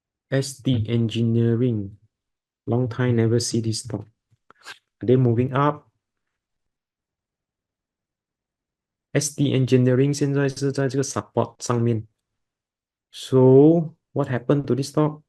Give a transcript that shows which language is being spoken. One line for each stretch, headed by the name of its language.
English: SD Engineering, long time never see this stock. Are they moving up?
Chinese: SD Engineering 现在是在这个 support 上面。
English: So what happened to this stock?